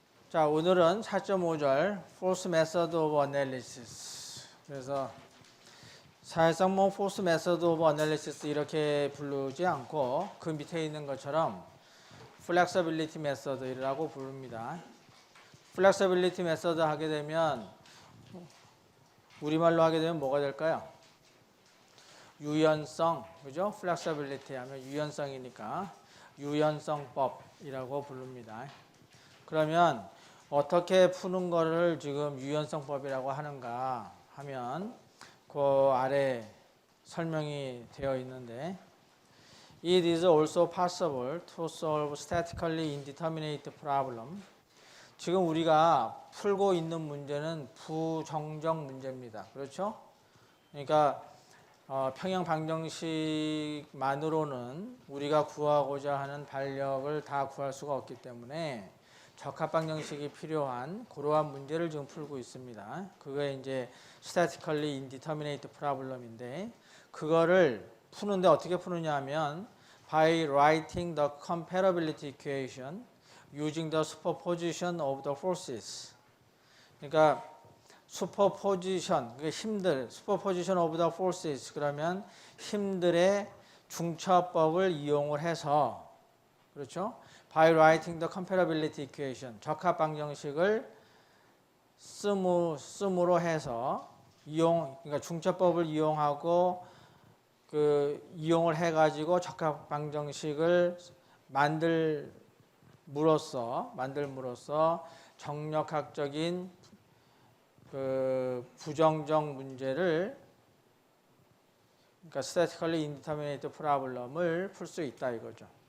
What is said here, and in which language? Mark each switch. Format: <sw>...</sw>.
<ko>자, 오늘은 4.5절 Force Method of Analysis. 그래서 사실상 뭐 Force Method of Analysis 이렇게 부르지 않고 그 밑에 있는 것처럼 Flexibility Method이라고 부릅니다. Flexibility Method 하게 되면 우리말로 하게 되면 뭐가 될까요? 유연성, 그죠? Flexibility 하면 유연성이니까 유연성법이라고 부릅니다. 그러면 어떻게 푸는 거를 지금 유연성법이라고 하는가 하면 그 아래 설명이 되어 있는데</ko> <en>It is also possible to solve statically indeterminate problem.</en> <ko>지금 우리가 풀고 있는 문제는 부정적 문제입니다. 그렇죠? 그러니까 평형 방정식만으로는 우리가 구하고자 하는 반력을 다 구할 수가 없기 때문에 적합방정식이 필요한 그러한 문제를 지금 풀고 있습니다. 그게 이제</ko> <en>statically indeterminate problem</en> <ko>인데 그거를 푸는데 어떻게 푸느냐 하면</ko> <en>by writing the comparability equation using the superposition of the forces.</en> <ko>그러니까 superposition, 그게 힘들,</ko> <en>superposition of the forces</en> <ko>그러면 힘들의 중첩법을 이용을 해서 그렇죠?</ko> <en>By writing the comparability equation,</en> <ko>적합 방정식을 씀으로 해서 그러니까 중첩법을 이용하고 이용을 해가지고 적합 방정식을 만들므로써 정력학적인 부정적 문제를 그러니까</ko> <en>statically indeterminate problem</en> <ko>을 풀 수 있다 이거죠.</ko>